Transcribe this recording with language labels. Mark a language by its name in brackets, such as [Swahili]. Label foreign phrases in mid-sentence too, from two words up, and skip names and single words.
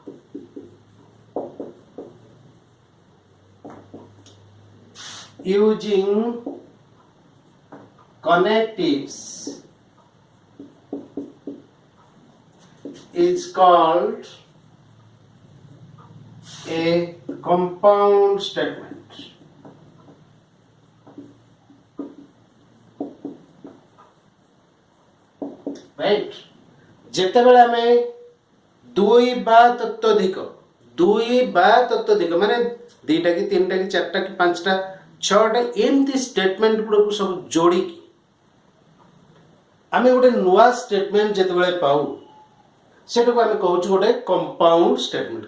[English] using connectives is called a compound statement. Right? [Odia] ଯେତେବେଳେ ଆମେ ଦୁଇ ବା ତତ୍ତ୍ୱଧିକ ମାନେ ଦୁଇଟା କି ତିନିଟା କି ଚାରିଟା କି ପାଞ୍ଚଟା ଛଅଟା ଏମିତି ଷ୍ଟେଟମେଣ୍ଟ ଗୁଡକୁ ସବୁ ଯୋଡ଼ିକି ଆମେ ଗୋଟେ ନୂଆ ଷ୍ଟେଟମେଣ୍ଟ ଯେତେବେଳେ ପାଉ ସେଟାକୁ ଆମେ କହୁଛୁ ଗୋଟେ [English] compound statement.